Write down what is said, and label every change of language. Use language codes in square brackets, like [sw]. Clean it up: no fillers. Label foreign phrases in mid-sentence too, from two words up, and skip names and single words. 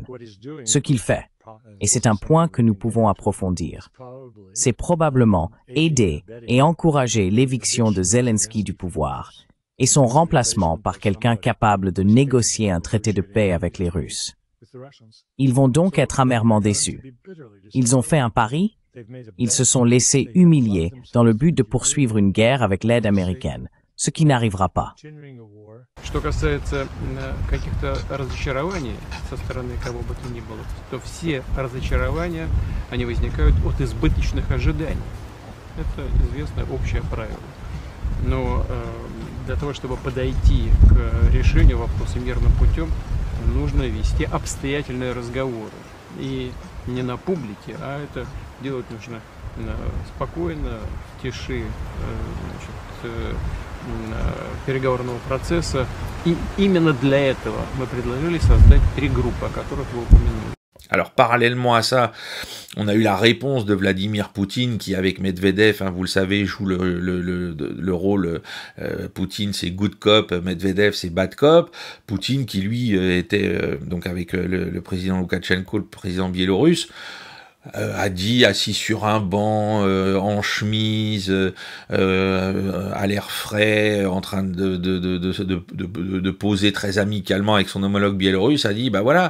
[fr] Ce qu'il fait, et c'est un point que nous pouvons approfondir, c'est probablement aider et encourager l'éviction de Zelensky du pouvoir et son remplacement par quelqu'un capable de négocier un traité de paix avec les Russes. Ils vont donc être amèrement déçus. Ils ont fait un pari. Ils se sont laissés humilier dans le but de poursuivre une guerre avec l'aide américaine, ce qui n'arrivera pas. [ru] Что касается каких-то разочарований со стороны кого бы то ни было, то все разочарования, они возникают от избыточных ожиданий. Это известное общее правило. Но для того, чтобы подойти к решению вопроса мирным путем, нужно вести обстоятельные разговоры. И не на публике, а это делать нужно спокойно, в тиши переговорного процесса. И именно для этого мы предложили создать 3 группы, о которых вы упомянули. [fr] Alors, parallèlement à ça, on a eu la réponse de Vladimir Poutine qui, avec Medvedev, vous le savez, joue le rôle. Poutine, c'est [en] good cop, [fr] Medvedev, c'est [en] bad cop. [fr] Poutine, qui lui était donc avec le président Loukachenko, le président biélorusse, a dit assis sur un banc, en chemise, à l'air frais, en train de poser très amicalement avec son homologue biélorusse, a dit, bah voilà.